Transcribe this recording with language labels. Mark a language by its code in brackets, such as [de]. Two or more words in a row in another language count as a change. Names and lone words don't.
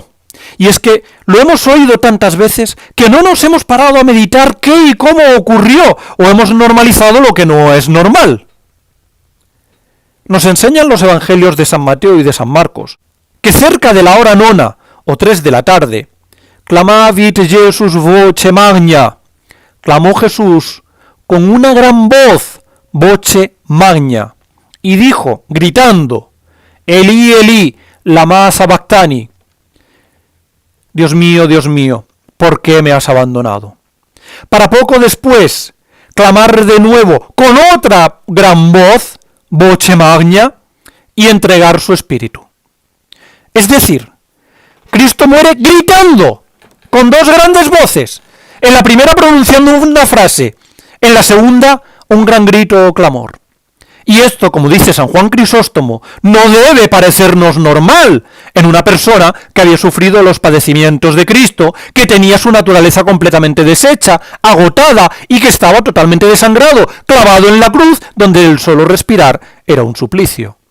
[es] Y es que lo hemos oído tantas veces que no nos hemos parado a meditar qué y cómo ocurrió, o hemos normalizado lo que no es normal. Nos enseñan los evangelios de San Mateo y de San Marcos, que cerca de la hora 9 o 3 de la tarde, [la] clamavit Jesus voce magna, [es] clamó Jesús con una gran voz, [la] voce magna, [es] y dijo, gritando, [arc] אלי אלי למה שבקתני, [es] Dios mío, ¿por qué me has abandonado? Para poco después clamar de nuevo con otra gran voz, [la] voce magna, [es] y entregar su espíritu. Es decir, Cristo muere gritando, con dos grandes voces, en la primera pronunciando una frase, en la segunda un gran grito o clamor. Y esto, como dice San Juan Crisóstomo, no debe parecernos normal en una persona que había sufrido los padecimientos de Cristo, que tenía su naturaleza completamente deshecha, agotada y que estaba totalmente desangrado, clavado en la cruz, donde el solo respirar era un suplicio.